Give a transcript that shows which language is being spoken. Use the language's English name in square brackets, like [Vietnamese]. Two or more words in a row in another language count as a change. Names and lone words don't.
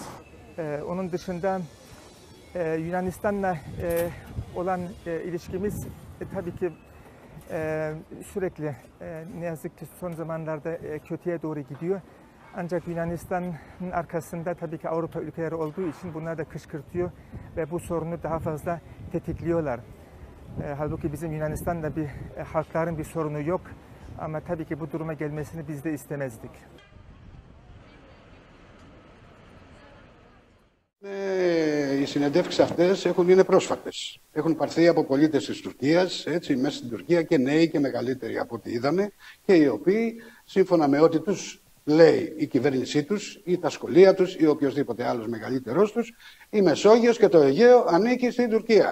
[Turkish] Onun dışında Yunanistan'la olan ilişkimiz tabii ki sürekli ne yazık ki son zamanlarda kötüye doğru gidiyor. Ancak Yunanistan'ın arkasında tabii ki Avrupa ülkeleri olduğu için bunlar da kışkırtıyor ve bu sorunu daha fazla tetikliyorlar. Halbuki bizim Yunanistan'da halkların bir sorunu yok ama tabii ki bu duruma gelmesini biz de istemezdik. [Greek] Οι συνεντεύξεις αυτές είναι πρόσφατες. Έχουν πάρθει από πολίτες της Τουρκίας, έτσι, μέσα στην Τουρκία, και νέοι και μεγαλύτεροι από ό,τι είδαμε, και οι οποίοι, σύμφωνα με ό,τι τους λέει η κυβέρνησή τους ή τα σχολεία τους ή οποιοδήποτε άλλος μεγαλύτερος τους, η Μεσόγειος και το Αιγαίο ανήκει στην Τουρκία.